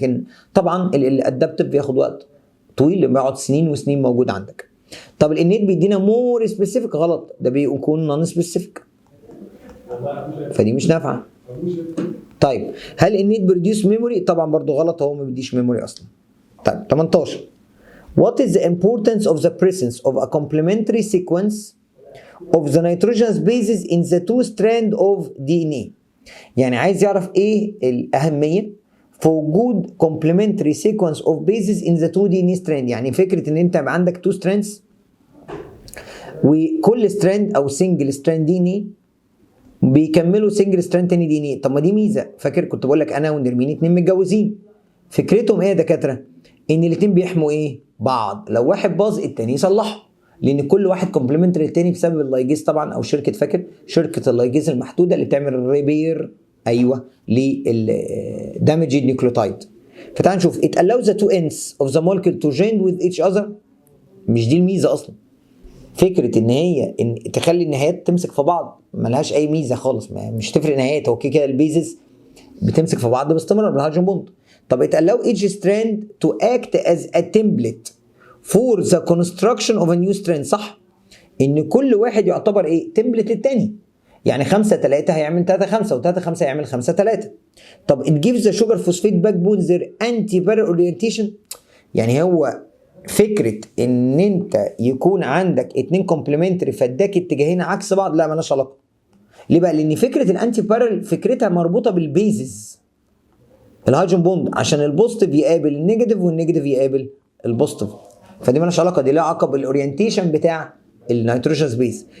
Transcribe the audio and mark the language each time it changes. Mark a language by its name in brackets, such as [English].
[Arabic] لكن طبعا الادابتيف بياخد وقت طويل، بيقعد سنين وسنين موجود عندك. طب الانيت بيدينا مور سبيسيفيك، غلط، ده بيكون نون سبيسيفيك، فدي مش نافعه. طيب هل الانيت بروديوس ميموري؟ طبعا برضو غلط، هو ما بيديش ميموري اصلا. طيب 18 [English] what is the importance of the presence of a complementary sequence of the nitrogenous bases in the two strand of DNA؟ [Arabic] يعني عايز يعرف ايه الاهميه في وجود [English] complementary sequence of bases in the two DNA strand. [Arabic] يعني فكره ان انت يبقى عندك two strands وكل strand او single strand DNA بيكملوا single strand تاني DNA. طب ما دي ميزه. فاكر كنت بقول لك انا ونرمين اتنين متجوزين، فكرتهم ايه يا دكاتره؟ ان الاتنين بيحموا ايه؟ بعض، لو واحد باظ التاني يصلحه، لان كل واحد كومبلمنتري للتاني بسبب اللايجيز طبعا، او شركه، فاكر شركه اللايجيز المحدوده اللي بتعمل ريبير ايوه للدامجد نيوكليوتايد. فتعال نشوف [English] it allows the two ends of the molecule to join with each other. [Arabic] مش دي الميزه اصلا، فكره ان هي تخلي النهايات تمسك في بعض ملهاش اي ميزه خالص، مش تفرق نهايات، هو كده البيزز بتمسك في بعض باستمرار بالهيدروجين بوند. [English] طب it allow each strand to act as a template for the construction of a new strand. [Arabic] صح، ان كل واحد يعتبر ايه؟ تمبلت للتاني. يعني 5 3 هيعمل 3 5 و3 5 هيعمل 5 3. [English] طب it gives the sugar phosphate backbone their anti-parallel orientation. [Arabic] يعني هو فكره ان انت يكون عندك اتنين كومبلمنتري فاداك اتجاهين عكس بعض، لا مالهاش علاقه. ليه بقى؟ لان فكره الانتي بارل فكرتها مربوطه بالبيزز الهيدروجين بوند، عشان البوزيتيف يقابل النيجاتيف والنيجاتيف يقابل البوزيتيف، فدي مالهاش علاقه، دي لها علاقه بالاورينتيشن بتاع النيتروجين سبيس.